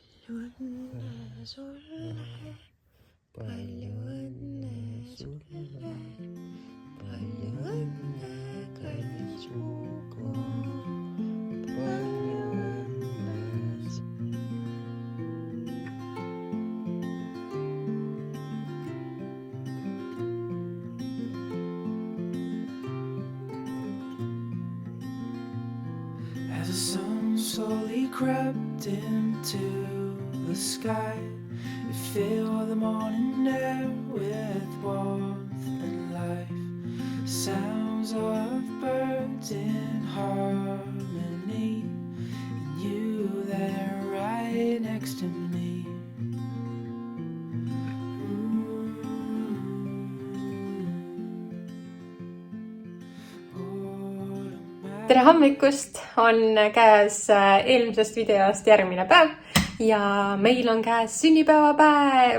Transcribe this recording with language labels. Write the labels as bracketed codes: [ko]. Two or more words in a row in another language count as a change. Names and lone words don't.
[et] õnne sulle, palju õnne sulle, palju õnne, kallis Hugo, palju õnne sulle. [en] As the sun slowly crept into the sky, it filled the morning air with warmth and life. Sounds of birds in harmony, and you there right next to me. [et] Tere hommikust, on käes eelmisest videost järgmine päev ja meil on käes sünnipäevapäev.